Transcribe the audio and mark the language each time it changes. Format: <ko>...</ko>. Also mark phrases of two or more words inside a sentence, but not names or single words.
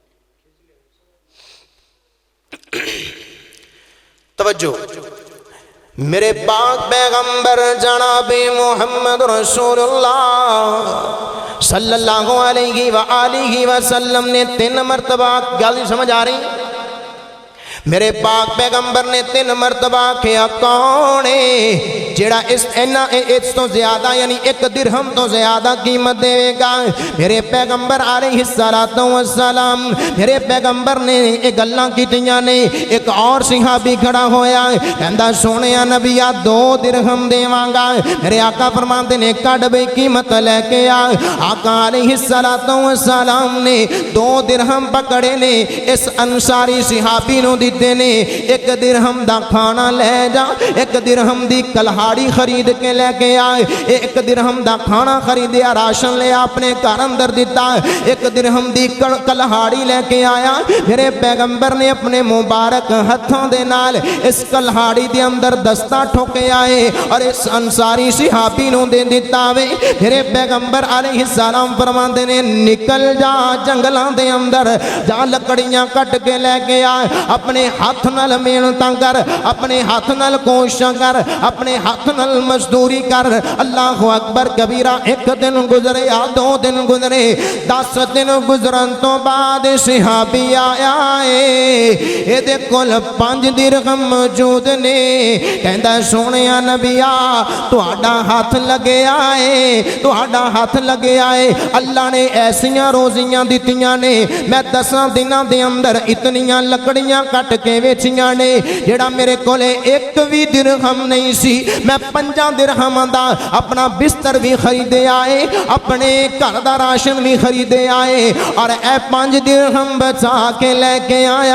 <pa>توجہ میرے پاک پیغمبر جناب محمد رسول اللہ</pa> <ar>صلی اللہ علیہ وآلہ وسلم</ar> <pa>نے 3 مرتبہ گل سمجھ آ رہی میرے پاک پیغمبر نے 3 مرتبہ کیا کون ہے جڑا اس تو زیادہ یعنی 1 درہم تو زیادہ قیمت دے گا. میرے پیغمبر</pa> <ar>علیہ السلام</ar> <pa>میرے پیغمبر نے ایک گلاں کیتیاں نے. ایک اور صحابی کھڑا ہویا کہندا سونیا نبیا 2 درہم دیواں گا. میرے آقا فرماندے نے کڈ بے قیمت لے کے آ. آقا</pa> <ar>علیہ السلام</ar> <pa>نے 2 درہم پکڑے نے اس انصاری صحابی نو دیتے نے. 1 درہم دا کھانا لے جا 1 درہم دی کلہاڑی خرید کے لے کے آئے. 1 درہم دا کھانا خریدیا راشن لے اپنے گھر اندر دیتا. 1 درہم دی کلہاڑی لے کے آیا. میرے پیغمبر نے اپنے مبارک ہتھوں دے نال اس کلہاڑی دے اندر دستہ ٹھوکے آئے اور اس انصاری صحابی نو دے دیتا وے. میرے پیغمبر</pa> <ar>علیہ السلام</ar> <pa>فرماندے نے نکل جا جنگلاں دے اندر جا لکڑیاں کٹ کے لے کے آئے. اپنے ہاتھ نال محنتاں کر اپنے ہاتھ نال کوششاں کر اپنے ہاتھ نال مزدوری کر.</pa> <ar>اللہ اکبر کبیرہ.</ar> <pa>1 دن گزرے یا 2 دن گزرے 10 دن گزرن تو بعد صحابی آیا ہے دے کول 5 درہم موجود نے. کہندا سونیا نبیا تہاڈا ہاتھ لگیا ہے تہاڈا ہاتھ لگیا ہے. اللہ نے ایسیاں روزیاں دتیاں نے میں 10 دناں دے اندر اتنیاں لکڑیاں کٹ کے ویچیاں نے جڑا میرے کولے 1 بھی درہم نہیں سی. میں 5 درہم دا اپنا بستر بھی خریدے آئے اپنے گھر دا راشن بھی خریدے آئے اور اے 5 درہم بچا کے لے کے آیا.</pa>